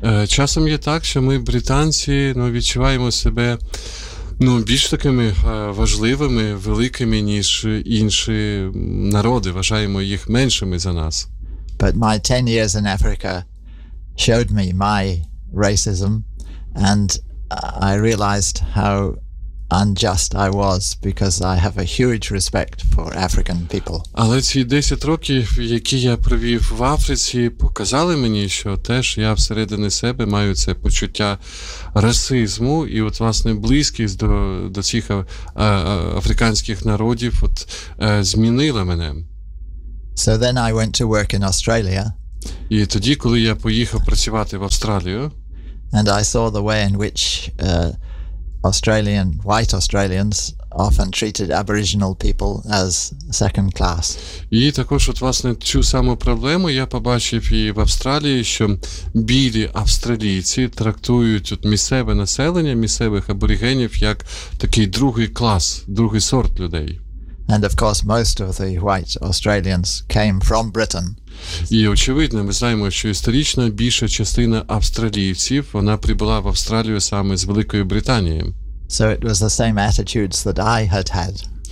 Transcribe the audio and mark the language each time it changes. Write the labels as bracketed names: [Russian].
[Ukrainian] Часом є так, що ми британці, відчуваємо себе більш такими важливими, великими, ніж інші народи, вважаємо їх меншими за нас. [English] But my 10 years in Africa showed me my racism, and I realized how unjust I was, because I have a huge respect for African people. [Ukrainian] Але ці 10 років, які я провів в Африці, показали мені, що теж я всередині себе маю це почуття расизму, і от власне близькість до цих африканських народів змінила мене. [English] So then I went to work in Australia. [Ukrainian] І тоді, коли я поїхав працювати в Австралію, [English] and I saw the way in which Australian, white Australians often treated Aboriginal people as second class. [Ukrainian] І також от власне цю саму проблему я побачив і в Австралії, що білі австралійці трактують от місцеве населення, місцевих аборигенів як такий другий клас, другий сорт людей. [English] And of course most of the white Australians came from Britain. [Ukrainian] І очевидно, ми знаємо, що історично більша частина австралійців, вона прибула в Австралію саме з Великої Британії. [English] So it was the same attitudes that I had had.